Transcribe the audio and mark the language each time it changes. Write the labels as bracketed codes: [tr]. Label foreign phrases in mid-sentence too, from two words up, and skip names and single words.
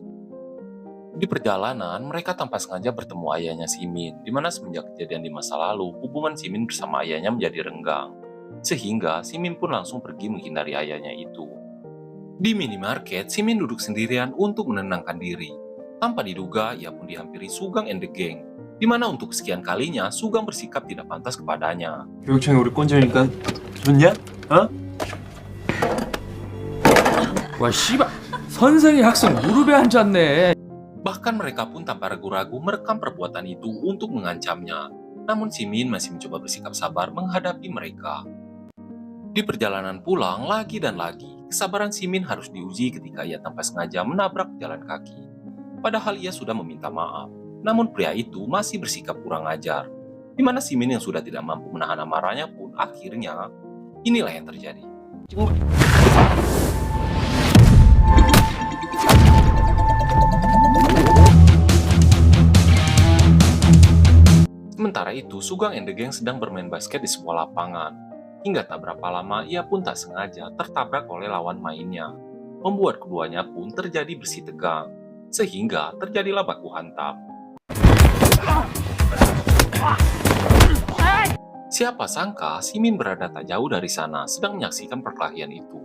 [id] Di perjalanan, mereka tanpa sengaja bertemu ayahnya Simin, di mana semenjak kejadian di masa lalu, hubungan Simin bersama ayahnya menjadi renggang. Sehingga Simin pun langsung pergi menghindari ayahnya itu. Di minimarket, Simin duduk sendirian untuk menenangkan diri. Tanpa diduga, ia pun dihampiri Sugang and the Gang, di mana untuk kesekian kalinya Sugang bersikap tidak pantas kepadanya. [ko] 교육청에 우리 꼰지니까 좋냐? 어? 와 씨발 선생이 학생 무릎에 앉았네. [id] Bahkan mereka pun tanpa ragu-ragu merekam perbuatan itu untuk mengancamnya. Namun Simin masih mencoba bersikap sabar menghadapi mereka. Di perjalanan pulang, lagi dan lagi, kesabaran Simin harus diuji ketika ia tanpa sengaja menabrak pejalan kaki. Padahal ia sudah meminta maaf. Namun pria itu masih bersikap kurang ajar. Di mana Simin yang sudah tidak mampu menahan amarahnya pun akhirnya, inilah yang terjadi. Sementara itu, Sugang and the Gang sedang bermain basket di sebuah lapangan. Hingga tak berapa lama, ia pun tak sengaja tertabrak oleh lawan mainnya. Membuat keduanya pun terjadi bersih tegang. Sehingga terjadilah baku hantam. Siapa sangka Simin berada tak jauh dari sana sedang menyaksikan perkelahian itu.